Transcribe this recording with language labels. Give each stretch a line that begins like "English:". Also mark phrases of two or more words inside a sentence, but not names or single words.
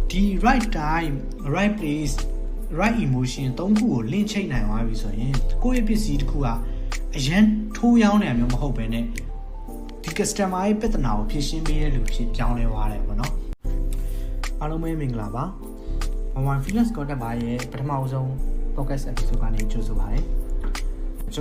English: the right time right place right emotion
Burmese: 3 ခုကို link ချိတ်နိုင်သွားပြီဆိုရင်ကိုယ့်ရဲ့ပစ္စည်းတစ်ခုကအရန်ထိုးရောင်းနေမျိုးမဟုတ်ဘဲနဲ့ဒီ customer ရဲ့ပြဿနာကိုဖြေရှင်းပေးတဲ့လူဖြစ်ပြောင်းလဲသွားတယ်ပေါ့နော်အားလုံးပဲမင်္ဂလာပါ One Freelance Content ဘာရဲ့ပထမဆုံး
English: podcast episode
Burmese: ကနေကြိုဆိုပါရစေကျွန်